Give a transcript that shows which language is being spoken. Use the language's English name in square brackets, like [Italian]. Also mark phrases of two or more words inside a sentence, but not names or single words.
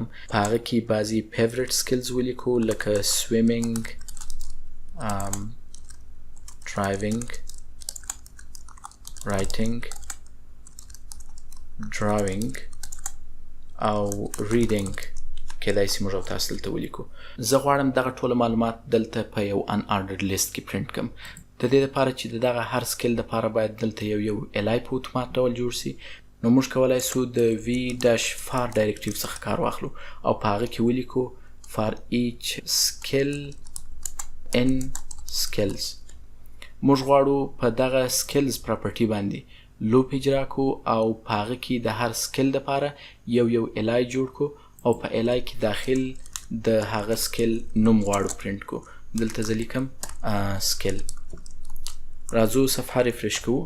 [Pashto] په هغه کې بعضې [English] favorite skills [Pashto] ولیکو لکه سویمینګ، ډرایوینګ، رایټینګ، ډراوینګ او ریډینګ کېدای سي موږ او تاسو دلته ولیکو. زه غواړم دغه ټوله معلومات دلته په یو [English] unordered list [Pashto] کې پرنټ کړم. د دې دپاره چې د دغه هر سکل دپاره باید دلته یو الای په اتومات ډول جوړ سي، نو موږ کولی سو د v-far ډایرکټیو څخه کار واخلو او په هغه کې ولیکو [English] for each skill in skills. [Pashto] موږ غواړو په دغه [English] skills property [Pashto] باندې لوپ اجرا کو او په هغه کې د هر سکل دپاره یو الای جوړ کو او په الای کې داخل د هغه سکل نوم غواړو پرنټ کو. دلته زه لیکم سکل. راځو صفحه ریفرش کوو.